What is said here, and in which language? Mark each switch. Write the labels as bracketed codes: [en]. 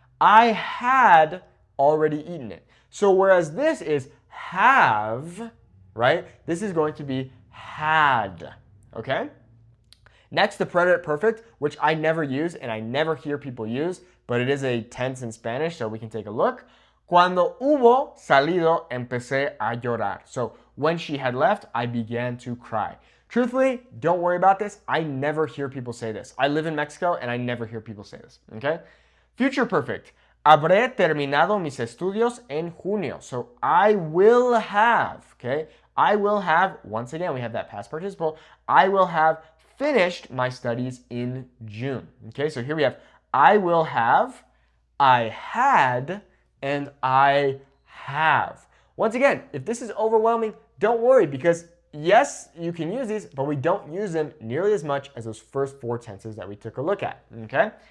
[en] I had already eaten it. So whereas this is have, right? This is going to be had, okay? Next, the preterite perfect, which I never use and I never hear people use, but it is a tense in Spanish, so we can take a look. [es] Cuando hubo salido, empecé a llorar. [en] So when she had left, I began to cry. Truthfully, don't worry about this. I never hear people say this. I live in Mexico and I never hear people say this, okay? Future perfect. [es] Habré terminado mis estudios en junio. [en] So I will have, okay? I will have, once again, we have that past participle. I will have finished my studies in June, okay? So here we have I will have, I had, and I have. Once again, if this is overwhelming, don't worry because yes, you can use these, but we don't use them nearly as much as those first four tenses that we took a look at, okay?